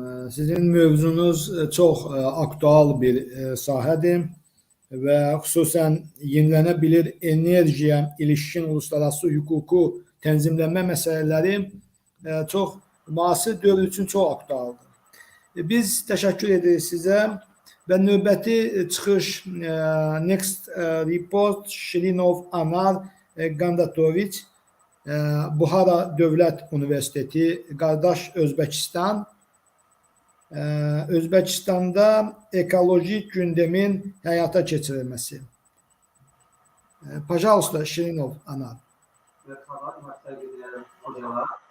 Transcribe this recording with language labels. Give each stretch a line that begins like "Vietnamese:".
Azerbaijani: Sizin mövzunuz çox aktual bir sahədir və xüsusən yenilənebilir enerjiyə ilişkin uluslararası hüququ tənzimlənmə məsələləri çox müasir dövr üçün çox aktualdır. Biz təşəkkür edirik sizə və növbəti çıxış
English: next report
Azerbaijani: Shirinov Anar Gandatoviç, Buhara Dövlət Universiteti, qardaş Özbəkistan. Özbəkistanda ekolojik gündemin həyata keçirilməsi. Пожалуйста, Shirinov Anar.
Turkish: Merhaba, sevgili hocalar.